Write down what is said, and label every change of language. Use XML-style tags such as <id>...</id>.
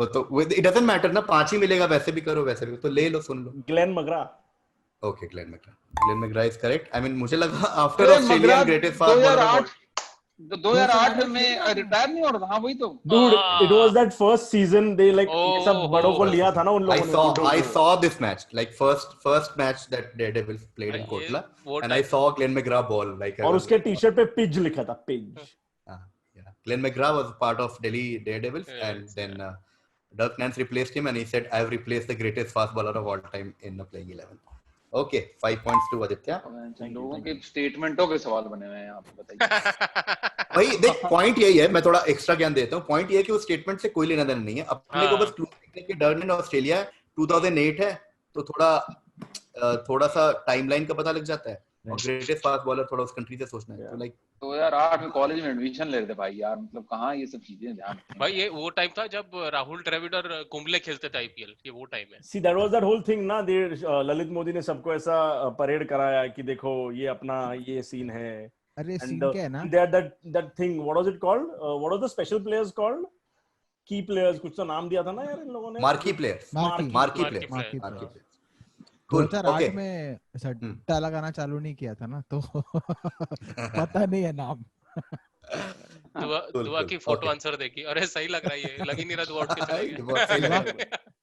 <hi>तो</hi> <en>it doesn't matter</en> <hi>ना, 5 ही मिलेगा, वैसे भी करो वैसे भी, तो ले लो, सुन लो.</hi> <en>Glenn McGrath. Okay, Glenn McGrath. Glenn McGrath is correct. I mean</en> <hi>मुझे लगा</hi> <en>after Australian greatest fast bowler of all.</en> <hi>2008 में रिटायर नहीं हो रहा था. हाँ वही तो.</hi> <en>Dude, it was that first season they like</en> <hi>सब बड़ों को लिया था ना उन लोगों ने.</hi> <en>I saw this match, like first match that Daredevils played in Kotla, and I saw Glenn McGrath ball like.</en> <hi>और उसके टी-शर्ट पे पिज लिखा था, पिज.</hi> <en>Yeah. Glenn McGrath was part of Delhi Daredevils, and then Dirk Nance replaced him, and he said, "I have replaced the greatest fast bowler of all time in the playing 11." Okay, 5 points to Aditya.</en> <hi>लोगों के स्टेटमेंटों पे सवाल बने हुए हैं यहाँ पे, बताइए. भाई देख, पॉइंट यही है, मैं थोड़ा एक्स्ट्रा ज्ञान देता हूँ. पॉइंट ये है कि उस स्टेटमेंट से कोई लेना देना नहीं है. अपने को बस क्लू देखने के डर ने ऑस्ट्रेलिया 2008 है, तो थोड़ा सा टाइमलाइन का पता लग जाता है. और ग्रेटेस्ट फास्ट बॉलर थोड़ा उस कंट्री से सोचना है. तो लाइक 2008 में कॉलेज में एडमिशन ले रहे थे भाई यार, मतलब कहाँ ये सब चीजें ध्यान. भाई ये वो टाइम था जब राहुल द्रविड़ और कुंबले खेलते थे आईपीएल. ये वो टाइम है.</hi> <en>See, that was that whole thing ना.</en> <hi>ललित मोदी ने सबको ऐसा परेड कराया कि देखो ये अपना ये सीन है. अरे सीन क्या है ना?</hi> <en>That thing, what was it called? What was the special players called?</en> <hi>Key players, कुछ तो नाम दिया था ना यार इन लोगों ने.</hi> <en>Marquee players.</en> <hi>2008 में सट्टा लगाना चालू नहीं किया था ना, तो पता नहीं है नाम. दुआ की फोटो आंसर देखी, अरे सही लग रहा है, ये लग ही नहीं रहा दुआ उठ के चला गया.</hi>